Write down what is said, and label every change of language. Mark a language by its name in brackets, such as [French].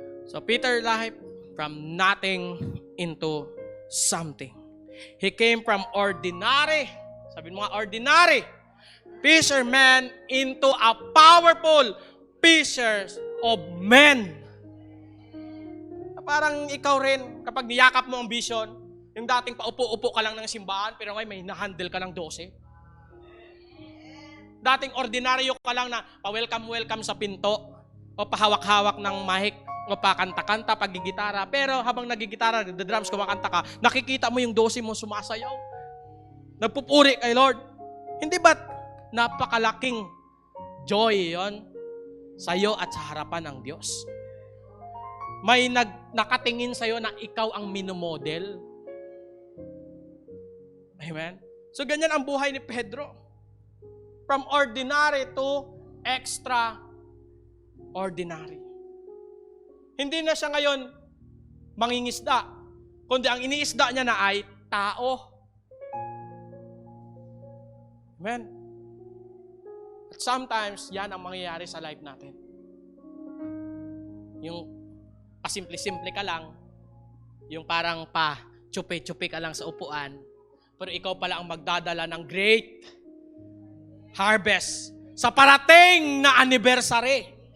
[English] So Peter's life, from nothing into something. He came from ordinary, [Filipino] sabihin mo nga [English] ordinary, fisherman into a powerful fisher of men. [Filipino] Parang ikaw rin, kapag niyakap mo ang vision, yung dating paupo-upo ka lang ng simbahan, pero ngayon may na-handle ka ng 12. Dating ordinaryo ka lang na pa-welcome sa pinto, o pahawak-hawak ng mic, o pakanta-kanta, pagigitara. Pero habang nagigitara, the drums, kumakanta ka, nakikita mo yung 12 mo sumasayaw. Nagpupuri kay Lord. Hindi ba't napakalaking joy yon sa'yo at sa harapan ng Diyos? May nakatingin sa'yo na ikaw ang minomodel. Amen? So ganyan ang buhay ni Pedro. [English] From ordinary to extraordinary. [Filipino] Hindi na siya ngayon mangingisda, kundi ang iniisda niya na ay tao. Amen? At sometimes, yan ang mangyayari sa life natin. Yung pasimple-simple ka lang, yung parang chupi-chupi ka lang sa upuan, pero ikaw pala ang magdadala ng great harvest sa parating na anniversary.